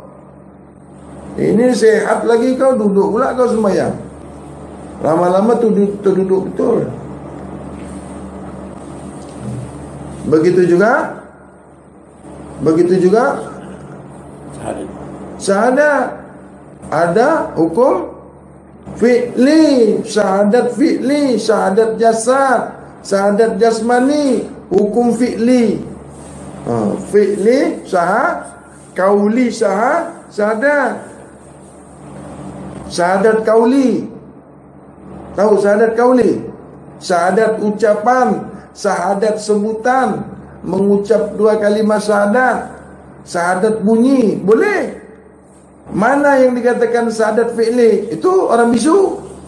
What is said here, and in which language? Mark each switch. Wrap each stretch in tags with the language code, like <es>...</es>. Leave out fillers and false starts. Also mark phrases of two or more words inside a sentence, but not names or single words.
<ms>Ini sehat lagi kau duduk pula kau sembahyang. Lama-lama terduduk betul. Begitu juga syahadat. Ada hukum fi'li, syahadat fi'li, syahadat jasad, syahadat jasmani, hukum fi'li. Fi'li kauli syahadat. Syahadat kauli. Tahu syahadat kauli? Syahadat ucapan, syahadat sebutan, mengucap 2 kalimat syahadat, syahadat bunyi, boleh. Mana yang dikatakan syahadat fi'li? Itu orang bisu.</ms>